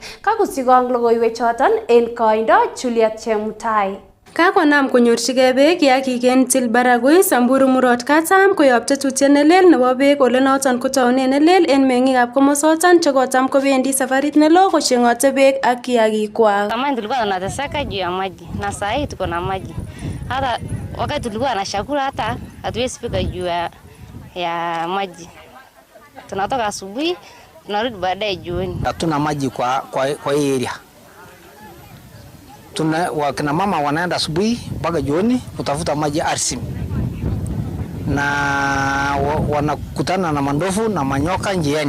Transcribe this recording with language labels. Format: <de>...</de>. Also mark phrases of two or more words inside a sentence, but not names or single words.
<kln>Kakusikong logoiwechoton en koindo Juliet Chemutai. Kakonam konyorchigei beek kiagik en Ntil Baragoi Samburu Murot Katam koyob tetutiet nelel nebo beek ole noton kotaune nelel en meng'ikab komosoton chekotam kobendi safarit nelo kocheng'ote beek ak kiagikwak.</kln> <sw>Zamani tulikuwa tunateseka juu ya maji na saa hii tuko na maji. Hata wakati tulikuwa na chakula hata hatuwezi fika juu ya maji. Tunatoka asubuhi tunarudi baadaye jioni. Hatuna maji kwa hii area. Wakina mama wanaenda asubuhi mpaka jioni kutafuta maji arsim, na wanakutana na mandofu na manyoka njiani.</sw>